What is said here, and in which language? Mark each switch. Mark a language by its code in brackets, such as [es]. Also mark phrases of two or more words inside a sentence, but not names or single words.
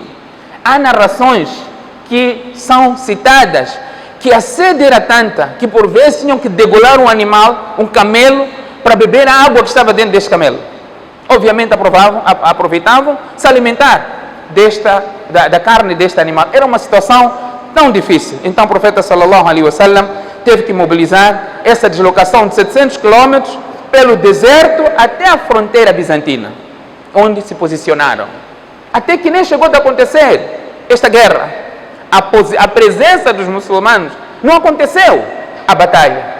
[pt] Há narrações que são citadas que a sede era tanta que por vezes tinham que degolar um animal, um camelo, para beber a água que estava dentro deste camelo. Obviamente aproveitavam se alimentar da carne deste animal. Era uma situação tão difícil. Então o profeta [ar] صلى الله عليه وسلم [pt] teve que mobilizar essa deslocação de 700 quilômetros pelo deserto até a fronteira bizantina, onde se posicionaram. Até que nem chegou a acontecer esta guerra. A presença dos muçulmanos não aconteceu a batalha.